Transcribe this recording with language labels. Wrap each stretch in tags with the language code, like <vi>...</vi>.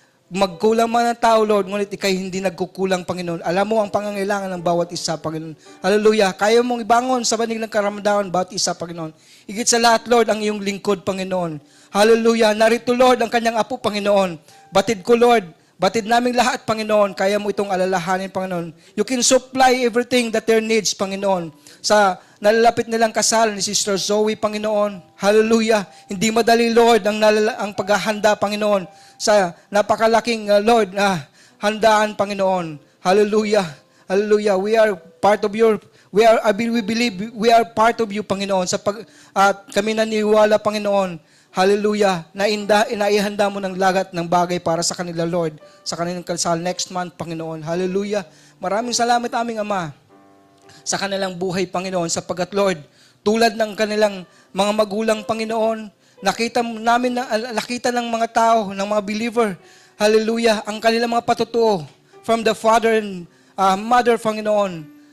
<tl>Magkulang man ang tao, Lord, ngunit ikay hindi nagkukulang, Panginoon. Alam mo ang pangangailangan ng bawat isa, Panginoon. Hallelujah. Kaya mong ibangon sa banig ng karamdaman, bawat isa, Panginoon. Higit sa lahat, Lord, ang iyong lingkod, Panginoon. Hallelujah. Narito, Lord, ang kanyang apo, Panginoon. Batid ko, Lord. Batid namin lahat, Panginoon. Kaya mo itong alalahanin, Panginoon.</tl> <en>You can supply everything that their needs, Panginoon.</en> <tl>Sa nalalapit nilang kasal ni Sister Zoe, Panginoon. Hallelujah. Hindi madali, Lord, ang paghahanda, Panginoon, sa napakalaking, Lord, handaan, Panginoon. Hallelujah. Hallelujah.</tl> <en>We believe we are part of you, Panginoon.</en> <tl>At kami naniwala, Panginoon. Hallelujah. Inaihanda mo ng lagat ng bagay para sa kanila, Lord. Sa kanilang kasal next month, Panginoon. Hallelujah. Maraming salamat, aming Ama, sa kanilang buhay, Panginoon, sapagat, Lord, tulad ng kanilang mga magulang, Panginoon, nakita ng mga tao, ng mga believer, hallelujah, ang kanilang mga patutuo</tl> <en>from the father and mother,</en> <tl>Panginoon.</tl>